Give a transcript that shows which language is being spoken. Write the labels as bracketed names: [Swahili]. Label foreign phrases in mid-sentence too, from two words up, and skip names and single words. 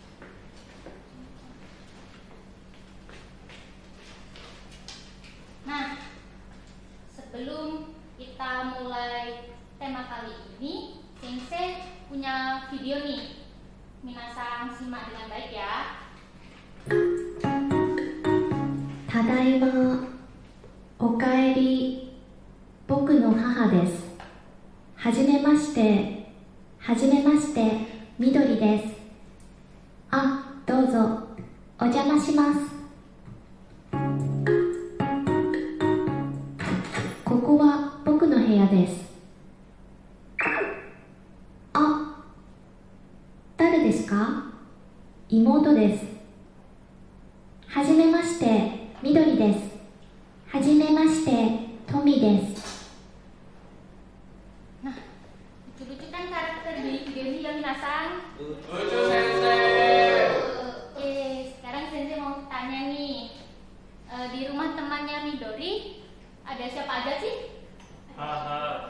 [Indonesian] Nah, sebelum kita mulai tema kali ini, Sensei punya video nih. Minasan simak dengan baik ya. [Japanese] ただいま、おかえり、僕の母です。はじめまして、みどりです。あ、どうぞ、お邪魔します。ここは僕の部屋です。あ、誰ですか？妹です。はじめまして、みどりです。はじめまして、トミです。 [Indonesian] Nah, lucu-lucu kan karakter di video ini ya minasan? Lucu Sensei. Oke, sekarang Sensei mau tanya nih, di rumah temannya Midori ada siapa aja sih? Haha.